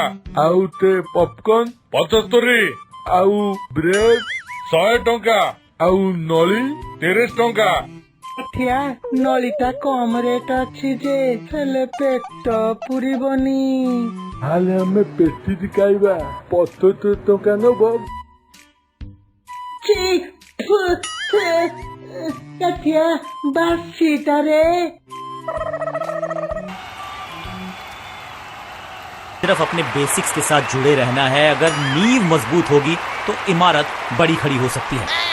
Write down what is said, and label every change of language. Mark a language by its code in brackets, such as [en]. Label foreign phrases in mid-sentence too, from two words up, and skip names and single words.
[or] ଆଉ ତେ ପପକର୍ନ 75 ଆଉ ବ୍ରେଡ 100 ଟଙ୍କା ଆଉ ନଳି 30 ଟଙ୍କା। କାଠିଆ ନଳିଟା କମ ରେଟ୍ ଅଛି ଯେ ହେଲେ ପେଟ ପୁରିବନି। ତାହେଲେ ଆମେ ପେଟିଟି ଖାଇବା 75 ଟଙ୍କା ନବ। କାଠିଆ ବାସିଟା ରେ। [hi] सिर्फ अपने बेसिक्स के साथ जुड़े रहना है। अगर नींव मजबूत होगी तो इमारत बड़ी खड़ी हो सकती है।